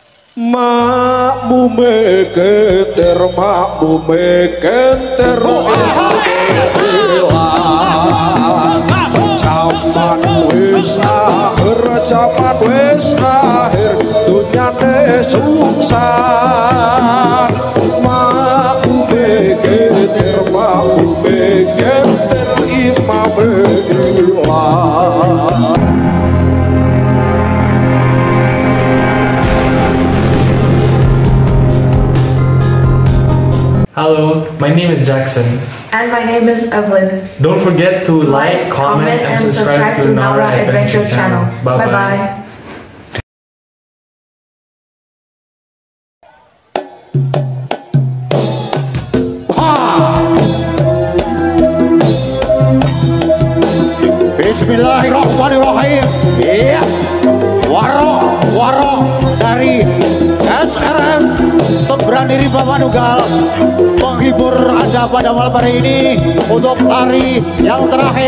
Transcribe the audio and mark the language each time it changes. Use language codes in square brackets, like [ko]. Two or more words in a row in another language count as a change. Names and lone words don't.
[jv] makmume keter zaman wis akhir dunyane sungsang makmume keter imam ilah. [en] Hello, my name is Jackson. And my name is Evelyn. Don't forget to like, comment, and subscribe to Nara Adventure channel. Bye-bye. [ar] بسم الله الرحمن الرحيم. [id] Iya, waro dari SRM Sembrani Rimba Manugal menghibur Anda pada malam hari ini untuk hari yang terakhir.